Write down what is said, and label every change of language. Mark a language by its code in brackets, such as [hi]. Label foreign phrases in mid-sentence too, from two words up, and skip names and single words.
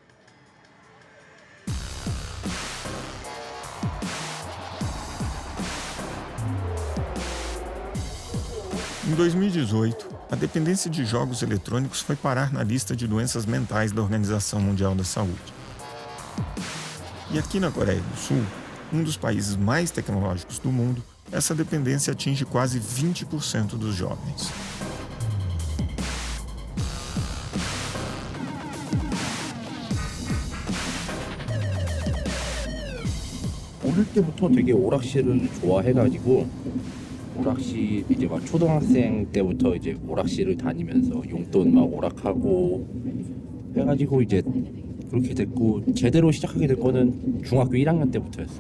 [pt] Em 2018, a dependência de jogos eletrônicos foi parar na lista de doenças mentais da Organização Mundial da Saúde. E aqui na Coreia do Sul, um dos países mais tecnológicos do mundo, essa dependência atinge quase 20% dos jovens. [ko] 어릴 때부터 되게 오락실을 좋아해가지고 오락실 이제 막 초등학생 때부터 이제 오락실을 다니면서 용돈 막 오락하고 해가지고 이제 그렇게 됐고 제대로 시작하게 된 거는 중학교 1학년 때부터였어요.